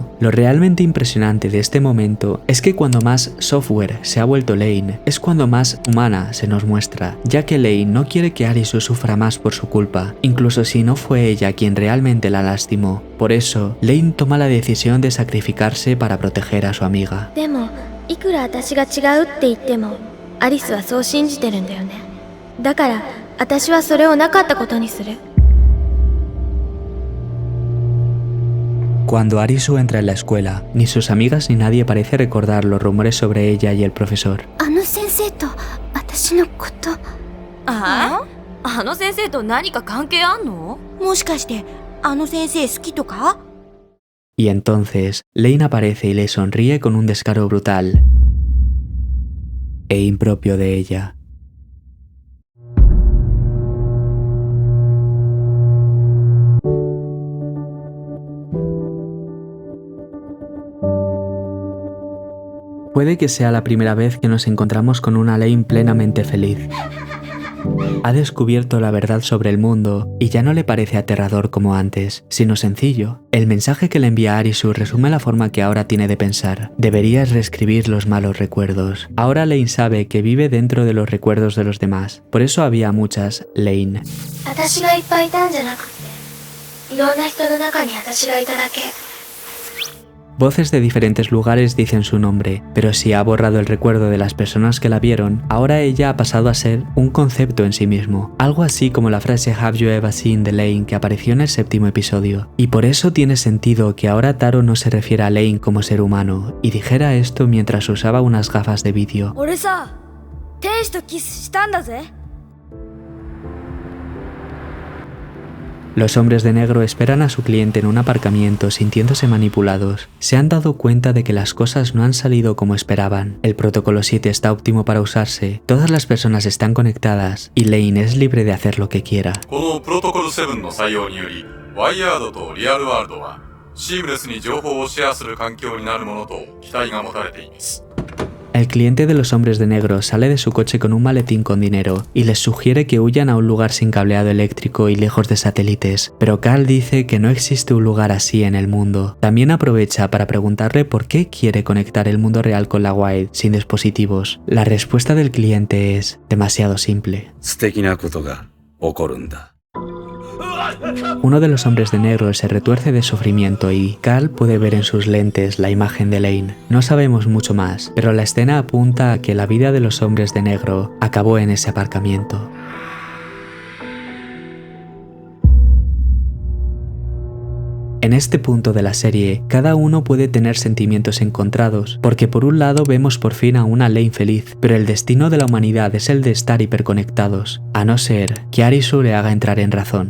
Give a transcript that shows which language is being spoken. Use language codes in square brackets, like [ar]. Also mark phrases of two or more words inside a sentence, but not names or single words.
[es] Lo realmente impresionante de este momento es que cuando más software se ha vuelto Lane, es cuando más humana se nos muestra, ya que Lane no quiere que Arisu sufra más por su culpa, incluso si no fue ella quien realmente la lastimó. Por eso, Lane toma la decisión de sacrificarse para proteger a su amiga. [ja] でもいくら私が違うって言ってもアリスはそう信じてるんだよね。だから私はそれをなかったことにする。 [es] Cuando Arisu entra en la escuela, ni sus amigas ni nadie parece recordar los rumores sobre ella y el profesor. [ja] あの先生と私のこと。あの先生と何か関係あんの？もしかしてあの先生好きとか？ [es] Y entonces, Lane aparece y le sonríe con un descaro brutal e impropio de ella. Puede que sea la primera vez que nos encontramos con una Lane plenamente feliz. Ha descubierto la verdad sobre el mundo y ya no le parece aterrador como antes, sino sencillo. El mensaje que le envía Arisu resume la forma que ahora tiene de pensar. Deberías reescribir los malos recuerdos. Ahora Lane sabe que vive dentro de los recuerdos de los demás. Por eso había muchas Lane. [ja] 私がいっぱいいたんじゃなくて、いろんな人の中に私がいただけ。 [es] Voces de diferentes lugares dicen su nombre, pero si ha borrado el recuerdo de las personas que la vieron, ahora ella ha pasado a ser un concepto en sí mismo, algo así como la frase [en] Have you ever seen the Lane [es] que apareció en el 7º episodio. Y por eso tiene sentido que ahora Taro no se refiera a Lane como ser humano, y dijera esto mientras usaba unas gafas de vídeo. [ja] 俺さ、天使とキスしたんだぜ。 [es] Los hombres de negro esperan a su cliente en un aparcamiento sintiéndose manipulados. Se han dado cuenta de que las cosas no han salido como esperaban. El protocolo 7 está óptimo para usarse, todas las personas están conectadas y Lane es libre de hacer lo que quiera. [ja] このプロトコル7の採用により、ワイヤードとリアルワールドはシームレスに情報をシェアする環境になるものと期待が持たれています。 [es] El cliente de los hombres de negro sale de su coche con un maletín con dinero y les sugiere que huyan a un lugar sin cableado eléctrico y lejos de satélites, pero Carl dice que no existe un lugar así en el mundo. También aprovecha para preguntarle por qué quiere conectar el mundo real con la Wild sin dispositivos. La respuesta del cliente es demasiado simple. [ja] 素敵なことが起こるんだ。 [es] Uno de los hombres de negro se retuerce de sufrimiento y Carl puede ver en sus lentes la imagen de Lane. No sabemos mucho más, pero la escena apunta a que la vida de los hombres de negro acabó en ese aparcamiento. En este punto de la serie, cada uno puede tener sentimientos encontrados, porque por un lado vemos por fin a una Lane feliz, pero el destino de la humanidad es el de estar hiperconectados, a no ser que Arisu le haga entrar en razón.